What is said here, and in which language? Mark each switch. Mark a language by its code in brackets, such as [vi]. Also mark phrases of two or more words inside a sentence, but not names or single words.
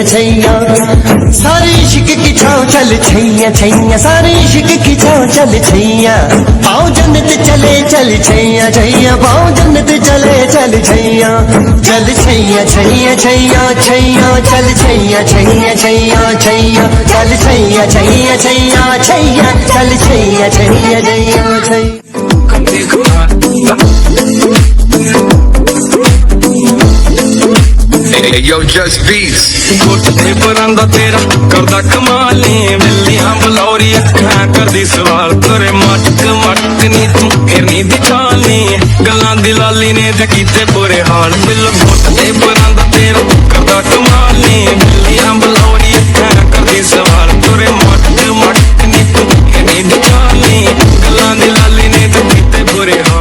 [hi] छैया सारी इश्क की छाँव चल छैया छैया सारी इश्क की छाँव चल छैया पाँव जन्नत चले चल छैया छैया पाँव जन्नत चले चल छैया चल छैया छैया छैया छैया चल छैया छैया छैया छैया चल छैया छैया छैया छैया चल छैया छैया छैया छैया। [en] Hey, yo, just beats. [pa] ਕੋਠੇ ਪਰਾਂਦਾ ਤੇਰਾ ਕਰਦਾ ਕਮਾਲੀ ਬਿੱਲੀਆਂ ਬਲੌਰੀ ਅੱਖਾਂ ਕਰਦੀ ਸਵਾਲ ਤੇਰੇ ਮਟਕ ਮਟਕ ਨੀ ਤੂੰ ਫਿਰਨੀ ਦੀ ਚਾਲੀ ਗੱਲਾਂ ਦੀ ਲਾਲੀ ਨੇ ਤੇ ਕੀਤੇ ਬੁਰੇ ਹਾਲ ਬਿੱਲ ਕੋਠੇ ਪਰਾਂਦਾ ਤੇਰਾ ਕਰਦਾ ਕਮਾਲੀ ਬਿੱਲੀਆਂ ਬਲੌਰੀ ਅੱਖਾਂ ਕਰਦੀ ਸਵਾਲ ਤੇਰੇ ਮਟਕ ਮਟਕ ਨੀ ਤੂੰ ਫਿਰਨੀ ਦੀ ਚਾਲੀ ਗੱਲਾਂ ਦੀ ਲਾਲੀ ਨੇ ਤੇ ਕੀਤੇ ਬੁਰੇ ਹਾਲ।